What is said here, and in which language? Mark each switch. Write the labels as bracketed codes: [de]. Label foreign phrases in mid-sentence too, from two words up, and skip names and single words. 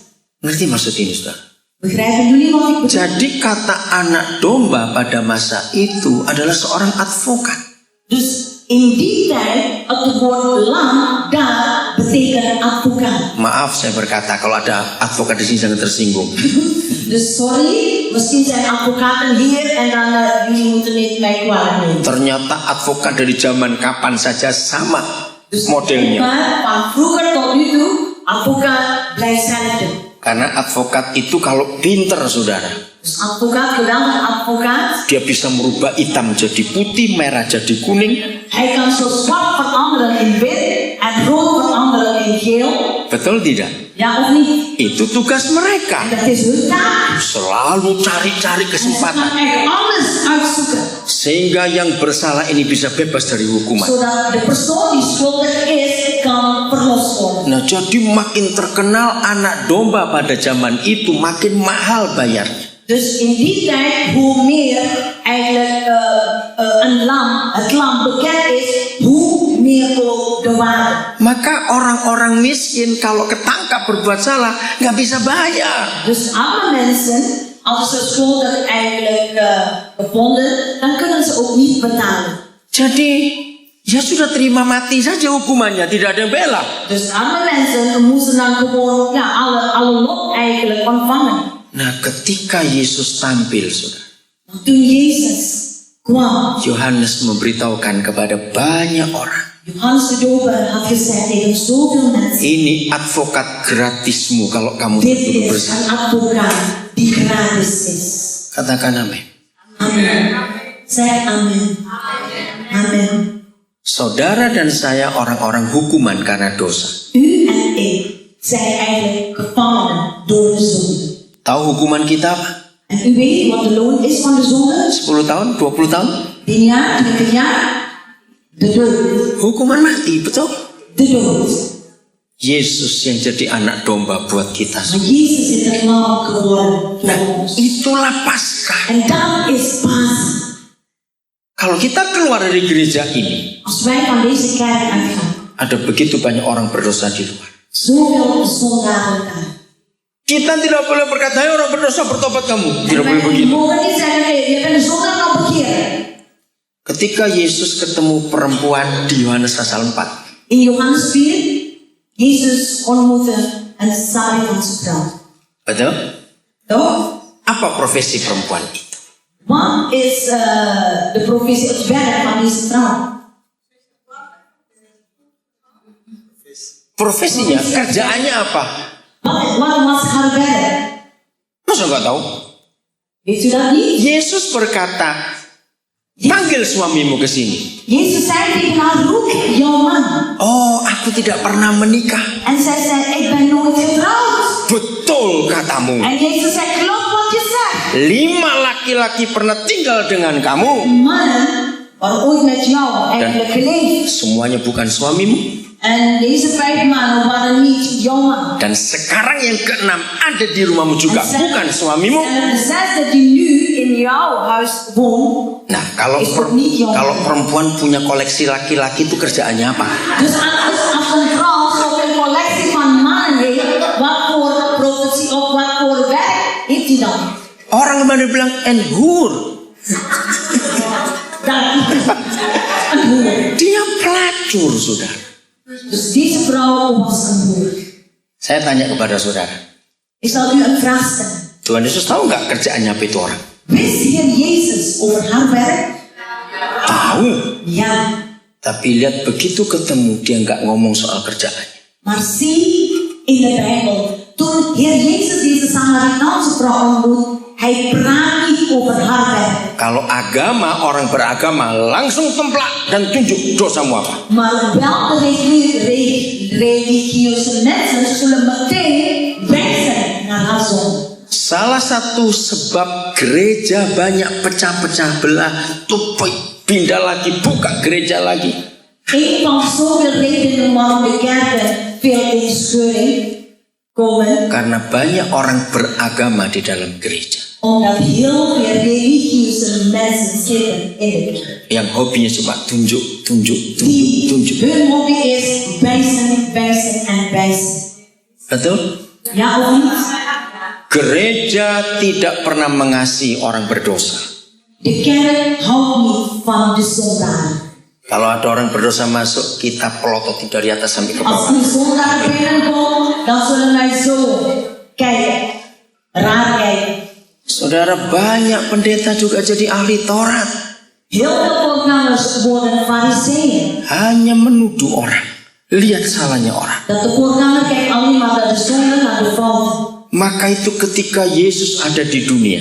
[id] Ngerti maksud ini, saudara? [nl] Begrijpen jullie wat ik bedoel? [id] Jadi kata anak domba pada masa itu adalah seorang advokat. [nl] Dus in die tijd, het woord lam daar betekent advocaat. [id] Maaf saya berkata, kalau ada advokat di sini jangan tersinggung. [nl] Dus sorry, misschien zijn advocaten hier en dan jullie moeten niet mij kwalijk nemen. [id] Ternyata advokat dari zaman kapan saja sama [nl] Dus [id] modelnya. [nl] maar van vroeger tot nu toe, advocaat blijft hetzelfde. [id] Karena advokat itu kalau pinter, saudara, [nl] Dus advocaat, geweldige advocaat, [id] dia bisa merubah hitam jadi putih, merah jadi kuning. [nl] hij kan zo zwart veranderen in wit en rood veranderen in geel. [id] Betul tidak? [nl] Ja of niet? [id] Itu tugas mereka. [nl] En dat is hun taak. [id] Selalu cari-cari [nl] En ze [id] kesempatan [nl] gaan echt alles uitzoeken. [id] sehingga yang bersalah ini bisa bebas dari hukuman. [nl] Zodat de persoon die schuldig is, kan verlost worden. [id] Nah, jadi makin terkenal anak domba pada zaman itu, makin mahal bayarnya. [nl] Dus in die tijd, hoe meer eigenlijk het lam bekend is, hoe meer ook de waarde. [id] Maka orang-orang miskin kalau ketangkap berbuat salah nggak bisa bayar. [nl] Dus arme mensen, als ze schuldig eigenlijk gevonden, dan kunnen ze ook niet betalen. [id] Jadi ya sudah terima mati saja hukumannya, tidak ada yang bela. [nl] Dus arme mensen moesten dan gewoon alle lot eigenlijk ontvangen. [id] Nah, ketika Yesus tampil, saudara, [nl] Toen Jezus kwam, [id] Yohanes memberitahukan kepada banyak orang, [nl] Johannes de Doper had gezegd tegen zoveel mensen, [id] ini advokat gratismu kalau kamu [nl] dit [id] betul [nl] is [id] bersih. [nl] een advocaat die gratis is. [id] Katakan amin. [nl] Amen. Zeg amen. Amen. [id] Saudara dan saya orang-orang hukuman karena dosa. [nl] U en ik zijn eigenlijk gevangenen door de zonde. [id] Tahu hukuman kita apa? [nl] En u weet wat de loon is van de zonde? [id] 10 tahun, 20 tahun? [nl] 10 jaar, 20 jaar? De dood. [id] Hukuman mati, betul? [nl] De dood. [id] Yesus yang jadi anak domba buat kita. [nl] Maar Jezus is het lam geworden voor ons. [id] Itulah Paskah. [nl] En dat is Pasen. [id] Kalau kita keluar dari gereja ini, [nl] Als wij van deze kerk uitgaan, [id] ada begitu banyak orang berdosa di luar. [nl] zoveel zondaren daar. [id] Kita tidak boleh berkata, hai orang berdosa bertobat kamu. Tidak boleh [nl] We [id] begitu. [nl] mogen niet zeggen, nee, je bent een zondaar, nou bekeer. [id] Ketika Yesus ketemu perempuan di Yohanes pasal 4. [nl] In Johannes 4, Jezus ontmoette een Samaritanse vrouw. [id] Betul? [nl] Toch? [id] Apa profesi perempuan itu? [nl] Wat is de profetie, het werk van deze vrouw? [id] Profesinya, kerjaannya apa? [nl] Wat was haar werk? [id] Masa nggak tahu? [nl] Weet u dat niet? [id] Yesus berkata, panggil suamimu ke sini. [nl] Jezus zei tegen haar, roep jouw man. [id] Oh, aku tidak pernah menikah. [nl] En zij zei, ik ben nooit getrouwd. [id] Betul katamu. [nl] En Jezus zei, klopt wat je zegt. [id] 5 laki-laki pernah tinggal dengan kamu. [nl] Mannen waren ooit met jou eigenlijk geleefd. [id] Semuanya bukan suamimu. [nl] En deze 5 mannen waren niet jouw man. [id] Dan sekarang yang ke-6 ada di rumahmu juga, bukan suamimu. [nl] En de 6e die nu in jouw huis woont. [id] Nah, kalau perempuan punya koleksi laki-laki itu kerjaannya apa? [nl] Dus als een vrouw zo'n collectie van mannen heeft, wat voor profetie of wat voor werk heeft hij dan? [id] Orang kemarin bilang enhur. [nl] Een hoer. [id] Dia pelacur, saudara. [nl] Dus deze vrouw was een hoer. [id] Saya tanya kepada saudara, [nl] Ik zal u een vraag stellen. [id] Tuhan Yesus tahu nggak kerjaannya apa itu orang? [nl] Wist Heer Jezus over haar werk? [id] Tahu. [nl] Ja. [id] Tapi lihat begitu ketemu dia nggak ngomong soal kerjaannya. [nl] Maar zie in de Bijbel, toen Heer Jezus deze Samaritaanse vrouw ontmoet, hij praat niet over haar werk. [id] Kalau agama, orang beragama langsung templak dan tunjuk dosamu apa. [nl] Maar wel de religieuze mensen zullen meteen wijzen naar haar zonde. [id] Salah satu sebab gereja banyak pecah-pecah belah, tuh pindah lagi, buka gereja lagi. [nl] Een van zoveel redenen waarom de kerken veel in scheuring komen. [id] Karena banyak orang beragama di dalam gereja. [nl] Omdat heel veel religieuze mensen zitten in de kerk. [id] Yang hobinya cuma tunjuk. [nl] Die hun hobby is wijzen, wijzen en wijzen. [id] Betul? [nl] Ja of niet? [id] Gereja tidak pernah mengasihi orang berdosa. [nl] De kerk houdt niet van de zondaar. [id] Kalau ada orang berdosa masuk, kita pelototin dari atas sampai ke [nl] Als [id] bawah. [nl] een zondaar binnenkomt, dan zullen wij zo kijken, raar kijken. [id] Saudara, banyak pendeta juga jadi ahli Taurat. [nl] Heel veel voorgangers worden fariseeën. [id] Hanya menuduh orang. Lihat salahnya orang. [nl] Dat de voorganger kijkt alleen maar naar de zonde, naar de fouten. [id] Maka itu ketika Yesus ada di dunia,